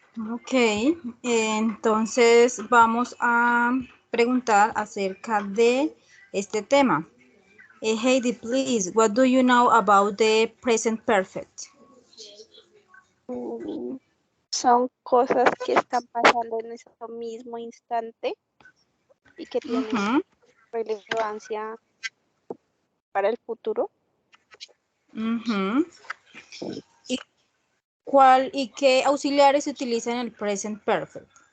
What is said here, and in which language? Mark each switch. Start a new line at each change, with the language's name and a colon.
Spanish: Ok, entonces vamos a preguntar acerca de este tema.
English: Heidi, please, what do you know about the present perfect?
Spanish: Son cosas que están pasando en ese mismo instante y que tienen relevancia para el futuro. ¿Y qué auxiliares se utilizan en el present perfect?